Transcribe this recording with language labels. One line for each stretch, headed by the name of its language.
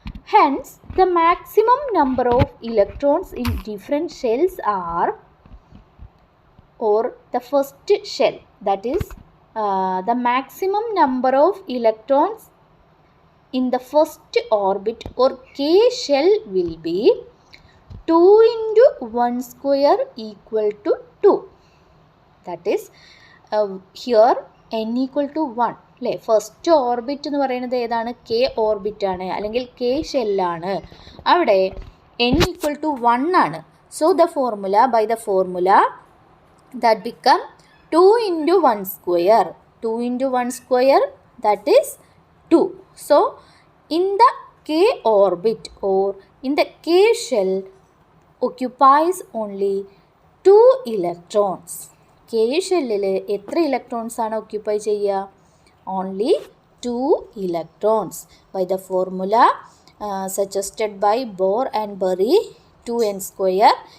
English: Hence, the maximum number of electrons in different shells are, or the first shell, that is the maximum number of electrons in the first orbit or K shell will be 2 into 1 square equal to 2. That is here n equal to 1.
Malayalam: അല്ലേ, first orbit എന്ന് പറയുന്നത് ഏതാണ്? K ഓർബിറ്റാണ് അല്ലെങ്കിൽ K ഷെല്ലാണ്.
English: അവിടെ n equal to 1 ആണ്. So the formula, by the formula that become 2 into 1 square. 2 into 1 square, that is 2. So, in the K orbit or in the K shell occupies only 2 electrons.
Malayalam: K ഷെല്ലിൽ എത്ര electrons ആണ് occupy ചെയ്യുക?
English: Only 2 electrons. By the formula suggested by Bohr and Bury, 2n square.